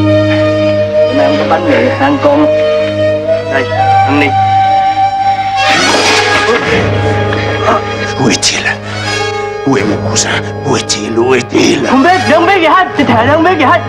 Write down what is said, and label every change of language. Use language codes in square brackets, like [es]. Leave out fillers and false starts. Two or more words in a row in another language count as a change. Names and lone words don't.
[vi] Hôm nay không có bánh rồi, ăn cơm. Đây, ăn đi. [fr] Où est-il? Où est mon cousin? Où est-il? Où est-il? [vi] Không biết gì hết, chị thề không biết gì hết.